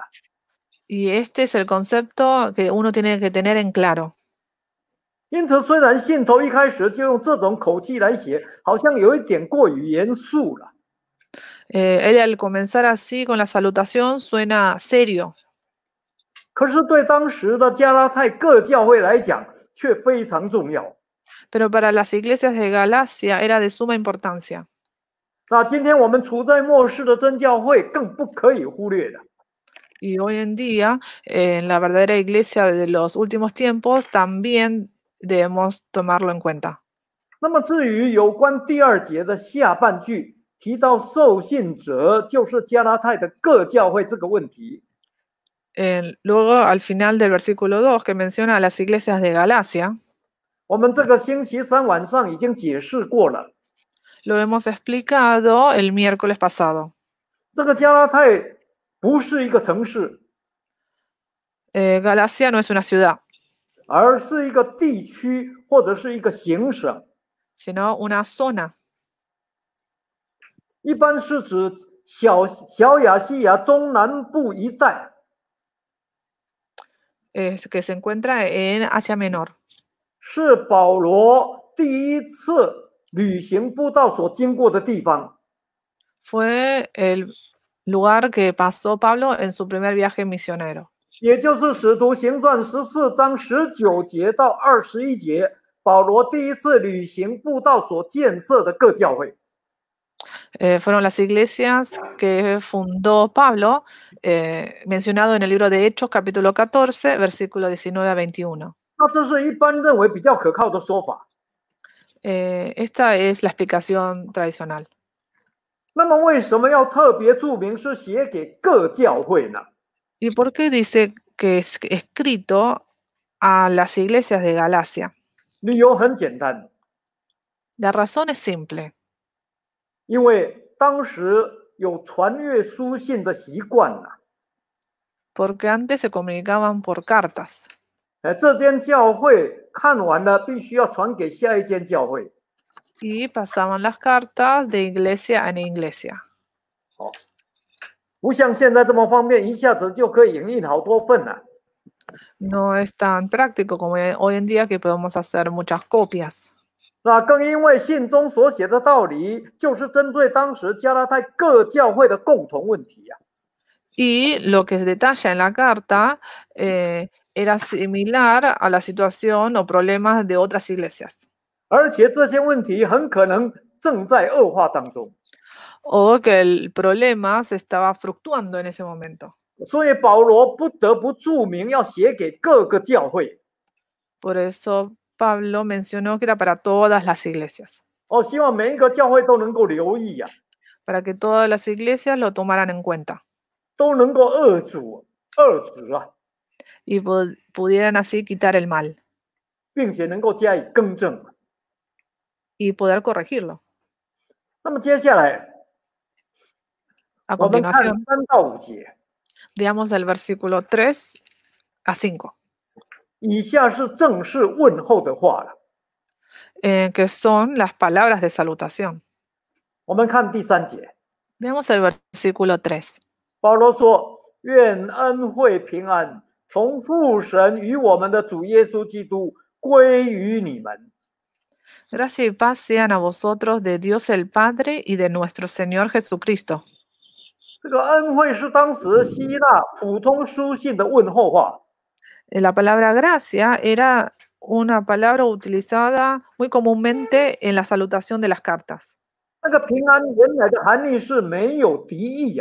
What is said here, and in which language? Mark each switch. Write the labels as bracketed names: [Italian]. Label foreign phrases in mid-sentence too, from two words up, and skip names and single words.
[Spanish] Y este es el concepto que uno tiene que tener en claro. [Chinese] 因此，虽然信徒一开始就用这种口气来写，好像有一点过于严肃了。 [Spanish] Él al comenzar así con la salutación suena serio, [Chinese] 可是对当时的加拉太各教会来讲，却非常重要。 [Spanish] pero para las iglesias de Galacia era de suma importancia. [Chinese] 那今天我们处在末世的真教会，更不可以忽略的。 [Spanish] Y hoy en día, en la verdadera iglesia de los últimos tiempos, también debemos tomarlo en cuenta. [Chinese] 那么至于有关第2节的下半句提到受信者就是加拉太的各教会这个问题， [Spanish] Luego, al final del versículo 2, que menciona a las iglesias de Galacia, [Chinese] 我们这个星期三晚上已经解释过了。 [Spanish] lo hemos explicado el miércoles pasado. [Chinese] 这个加拉太不是一个城市， [Spanish] Galacia no es una ciudad, [Chinese] 而是一个地区或者是一个行省， [Spanish] sino una zona. [Chinese] 一般是指小亚细亚中南部一带。 [Spanish] Que se encuentra en Asia Menor. [Chinese] 是保罗第一次旅行布道所经过的地方。 [Spanish] Fue el lugar que pasó Pablo en su primer viaje misionero. [Chinese] 也就是使徒行传14章19节到21节，保罗第一次旅行布道所建设的各教会。 [Spanish] Fueron las iglesias que fundó Pablo, mencionado en el libro de Hechos, capítulo 14, versículo 19 a 21. [Chinese] 那这是一般认为比较可靠的说法。 [Spanish] Esta es la explicación tradicional. [Chinese] 那么为什么要特别注明是写给各教会呢？ [Spanish] ¿Y por qué dice que es escrito a las iglesias de Galacia? [Chinese] 理由很简单， [Spanish] La razón es simple. [Chinese] 因为当时有传阅书信的习惯了。 [Spanish] Porque antes se comunicaban por cartas. [Chinese] 这间教会看完了，必须要传给下一间教会。 [Spanish] Y pasaban las cartas de iglesia en iglesia. [Chinese] 不像现在这么方便，一下子就可以影印好多份了。 [Spanish] No es tan práctico como hoy en día que podemos hacer muchas copias. [Chinese] 那更因为信中所写的道理，就是针对当时加拉太各教会的共同问题呀。 [Spanish] Y lo que se detalla en la carta era similar a la situación o problemas de otras iglesias. [Chinese] 而且这些问题很可能正在恶化当中。 [Spanish] O que el problema se estaba fluctuando en ese momento. [Chinese] 所以保罗不得不注明要写给各个教会。 [Spanish] Por eso Pablo mencionó que era para todas las iglesias. [Chinese] 希望每一个教会都能够留意呀， [Spanish] Para que todas las iglesias lo tomaran en cuenta. [Chinese] 都能够遏止啊， [Spanish] Y pudieran así quitar el mal. [Chinese] 并且能够加以更正。 [Spanish] Y poder corregirlo. [Chinese] 那么接下来 [Spanish] A [Chinese] 我们看 [Spanish] continuación, [Chinese] 3到5节， [Spanish] veamos el versículo 3 a 5, [Chinese] 以下是正式问候的话了。 [Spanish] que son las palabras de salutación. [Chinese] 我们看第3节， [Spanish] Veamos el versículo 3. [Chinese] 保罗说：“愿恩惠平安从父神与我们的主耶稣基督归于你们。” [Spanish] Gracia y paz sean a vosotros de Dios el Padre y de nuestro Señor Jesucristo. [Chinese] 这个恩惠是当时希腊普通书信的问候话。 [Spanish] La palabra gracia era una palabra utilizada muy comúnmente en la salutación de las cartas. [Chinese] 那个平安原来的含义是没有敌意呀、